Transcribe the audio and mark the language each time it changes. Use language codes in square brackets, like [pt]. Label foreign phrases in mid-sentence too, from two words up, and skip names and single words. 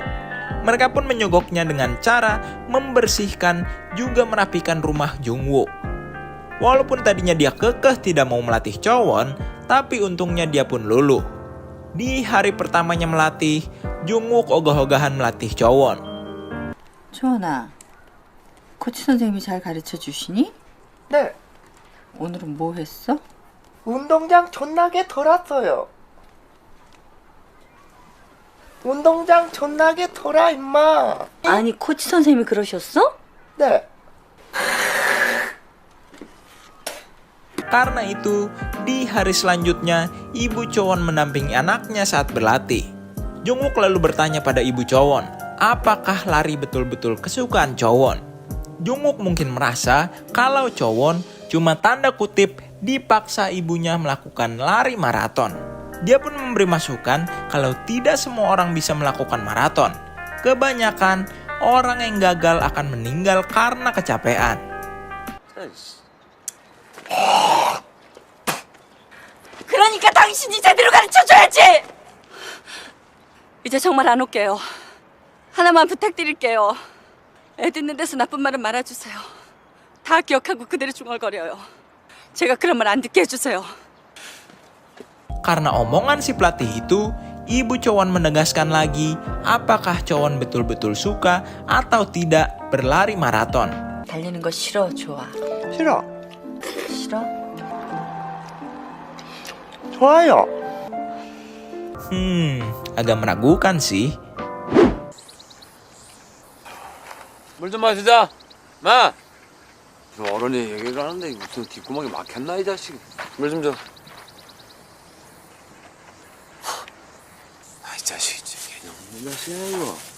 [id] Mereka pun menyogoknya dengan cara membersihkan juga merapikan rumah Jungwook. Walaupun tadinya dia kekeh tidak mau melatih Chowon, tapi untungnya dia pun luluh. Di hari pertamanya melatih, Jungwook ogah-ogahan melatih Chowon. [ko] 초원아, 코치 선생님이 잘 가르쳐 주시니? 네. 오늘은 뭐 했어? 운동장 존나게 돌았어요. 운동장 존나게 돌아 임마. 아니, 코치 선생님이 그러셨어? 네. [id] Karena itu, di hari selanjutnya, Ibu Chowon mendampingi anaknya saat berlatih. Jungwook lalu bertanya pada Ibu Chowon, apakah lari betul-betul kesukaan Chowon? Jungwook mungkin merasa kalau Chowon cuma tanda kutip dipaksa ibunya melakukan lari maraton. Dia pun memberi masukan kalau tidak semua orang bisa melakukan maraton. Kebanyakan orang yang gagal akan meninggal karena kecapean. [ko] 그러니까 당신이 제대로 가르쳐줘야지. 이제 정말 안 올게요. 하나만 부탁드릴게요. 애 듣는 데서 나쁜 말은 말아주세요. 다 기억하고 그대로 중얼거려요. 제가 그런 말 안 듣게 해주세요. [id] Karena omongan si pelatih itu, Ibu Chowon menegaskan lagi apakah Chowon betul-betul suka atau tidak berlari maraton. [ko] 달리는 거 싫어, 좋아? 싫어. 싫어? 좋아요. [id] Agak meragukan sih. [ko] 물 좀 마시자. 마. 어른이 얘기를 하는데 무슨 뒷구멍이 막혔나 이 자식. 물 좀 줘. 이 자식 진짜 개념 없는 자식이야 이거.